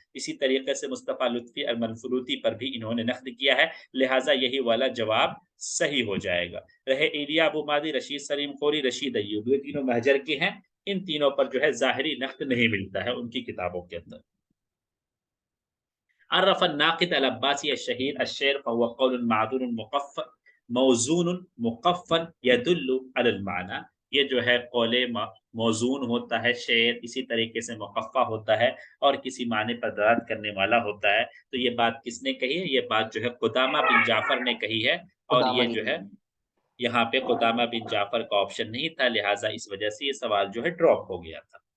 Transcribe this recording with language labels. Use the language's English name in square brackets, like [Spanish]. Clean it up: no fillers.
[Urdu] اسی طریقے سے مصطفیٰ لطفی المنفلوطی پر بھی انہوں نے نقد کیا ہے، لہٰذا یہی والا جواب صحیح ہو جائے گا. رہے ایلیا ابو مادی، رشید سلیم خوری، رشید ایوب، یہ تینوں مہجر کے ہیں. ان تینوں پر جو ہے ظاہری نقد نہیں ملتا ہے ان کی کتابوں کے اندر. [Arabic] عرف الناقد العباسی الشہیر الشعر فهو قول معدول موزون مقفل يدل على المعنى. [Urdu] یہ جو ہے قول موزون ہوتا ہے شعر، اسی طریقے سے مقفع ہوتا ہے اور کسی معنی پر دلالت کرنے والا ہوتا ہے. تو یہ بات کس نے کہی ہے؟ یہ بات جو ہے قدامہ بن جعفر نے کہی ہے. اور قدامہ یہ نے جو کی. ہے یہاں پہ قدامہ بن جعفر کا آپشن نہیں تھا، لہٰذا اس وجہ سے یہ سوال جو ہے ڈراپ ہو گیا تھا.